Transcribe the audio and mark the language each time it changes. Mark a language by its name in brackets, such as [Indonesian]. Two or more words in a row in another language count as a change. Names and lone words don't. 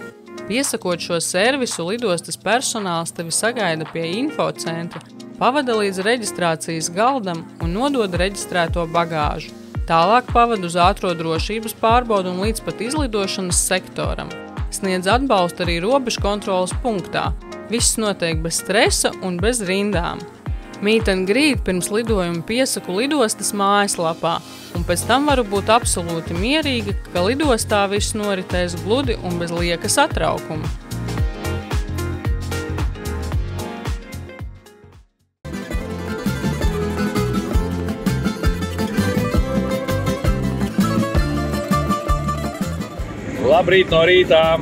[Latvian] Piesakot šo servisu, lidostas personāls tevi sagaida pie infocentra, pavada līdz reģistrācijas galdam un nodod reģistrēto bagāžu. Tālāk pavadu uz ātro drošības pārbaudu un līdz pat izlidošanas sektoram. Sniedz atbalstu arī robežu kontroles punktā. Viss notiek bez stresa un bez rindām. Meet and Greet pirms lidojuma piesaku lidostas mājaslapā, un pēc tam varu būt absolūti mierīga, ka lidostā viss noritēs gludi un bez lieka satraukuma. Labrīt no rītām!